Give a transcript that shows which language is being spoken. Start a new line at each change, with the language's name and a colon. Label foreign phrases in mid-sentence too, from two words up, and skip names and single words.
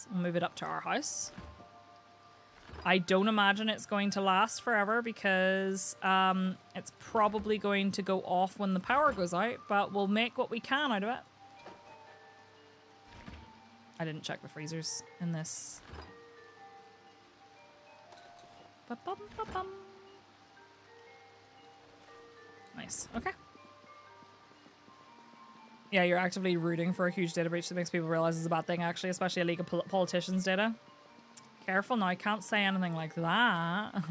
English: We'll move it up to our house. I don't imagine it's going to last forever because it's probably going to go off when the power goes out, but we'll make what we can out of it. I didn't check the freezers in this. Ba-bum-ba-bum. Nice. Okay. Yeah, you're actively rooting for a huge data breach that makes people realize it's a bad thing, actually, especially a leak of politicians' data. Careful now, I can't say anything like that.